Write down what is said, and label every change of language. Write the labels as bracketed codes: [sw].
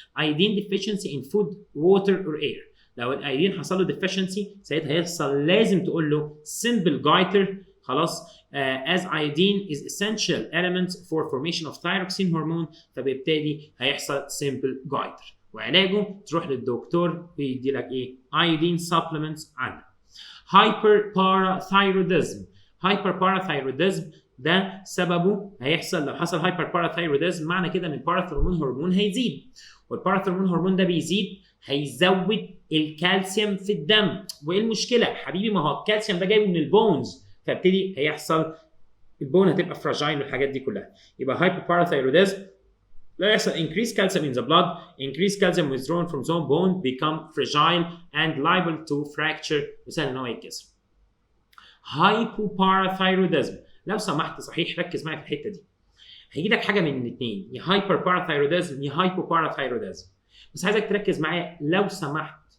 [en] iodine deficiency in food water or air. [ar] لو الايودين حصل له ديفيشنسي ساعتها هيحصل لازم تقول له simple goiter. خلاص. [en] as iodine is essential element for formation of thyroxine hormone، [ar] فبالتالي هيحصل [en] simple goiter. [ar] وعلاجه تروح للدكتور ويدي لك ايه؟ ايودين سبلمنتس عنه. هايبر باراثايروديزم. هايبر باراثايروديزم ده سببه هيحصل لو حصل هايبر باراثايروديزم، معنى كده ان الباراثرمون هرمون هيزيد، والباراثرمون هرمون ده بيزيد هيزود الكالسيوم في الدم. وايه المشكله حبيبي؟ ما هو الكالسيوم ده جايبه من البونز، فابتدي هيحصل البون هتبقى فراجايل والحاجات دي كلها. يبقى هايبر باراثايروديزم لا يحصل [en] increased calcium in the blood, increased calcium withdrawn from the bone become fragile and liable to fracture [ar] وسهل ان هو يتكسر. hypoparathyroidism لو سمحت صحيح ركز معايا في الحته دي، هيجي لك حاجه من الاثنين، يا هايبر باراثايروديزم يا هايبوباراثايروديزم، بس عايزك تركز معايا لو سمحت.